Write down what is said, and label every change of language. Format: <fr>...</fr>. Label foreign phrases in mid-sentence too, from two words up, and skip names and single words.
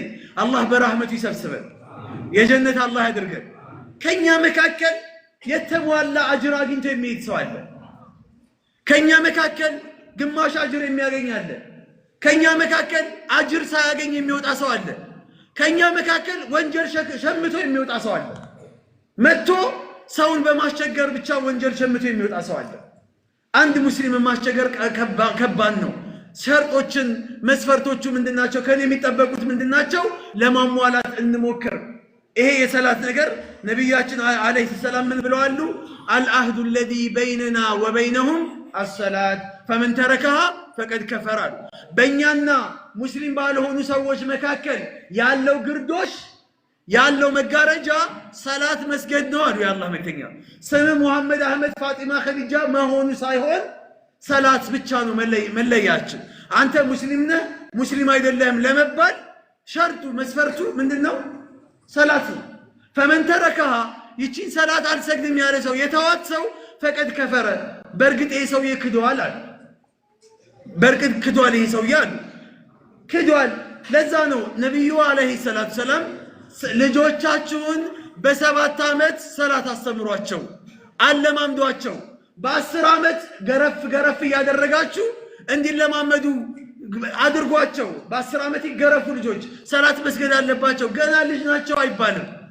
<am>አላህ በረህመቱ ይሰብስበን፣ የጀነት አላህ ያድርገን። ከኛ መካከል የተሟላ አጅር አግኝቶ የሚሄድ ሰው አለ። ከኛ መካከል ግማሽ አጅር የሚያገኝ አለ። ከኛ መካከል አጅር ሳያገኝ የሚወጣ ሰው አለ። ከኛ መካከል ወንጀል ሸምቶ የሚወጣ ሰው አለ። መጥቶ ሰውን በማስቸገር ብቻ ወንጀል ሸምቶ የሚወጣ ሰው አለ። አንድ ሙስሊም ማስቸገር ከባድ ነው። ሸርጦችን መስፈርቶቹ ምንድናቸው? ከኔ የሚጠበቁት ምንድናቸው? ለማሟላት እንሞክር። ይሄ የሰላት ነገር ነብያችን</am> <ar>عليه السلام</ar> <am>ምን ብለዋል? አልአህዱ</am> <ar>الذي بيننا وبينهم الصلاة فمن تركها فقد كفر።</ar> <am>በእኛና ሙስሊም ባልሆኑ ሰዎች መካከል ያለው ግርዶሽ ያለው መጋረጃ ሰላት መስገድ ነው አሉ የአላህ መልእክተኛ። ስም ሙሐመድ አህመድ ፋጢማ ኸዲጃ መሆኑ ሳይሆን ሰላት ብቻ ነው መለያችን። አንተ ሙስሊም ነህ ሙስሊም አይደለም ለመባል ሸርጡ መስፈርቱ ምንድነው? ሰላት ነው።</am> <ar>فمن تركها</ar> <am>ይቺን ሰላት አልሰግድም ያለ ሰው የተዋት ሰው</am> <ar>فقد كفر</ar> <am>በርግጥ ይሄ ሰው ይክዷል አለ። በርግጥ ክዷል ይሄ ሰው ያሉ ክዷል። ለዛ ነው ነብዩ</am> <ar>عليه الصلاة والسلام</ar> <am>ልጆቻችሁን በ7 ዓመት ሰላት አስተምሯቸው አለማምዷቸው። በ10 ዓመት ገረፍ ያደረጋችሁ እንዲለማመዱ አድርጓቸው። በ10 ዓመት ይገረፉ ልጆች ሰላት መስገድ አለባቸው። ገና ልጅ ናቸው አይባልም።</am>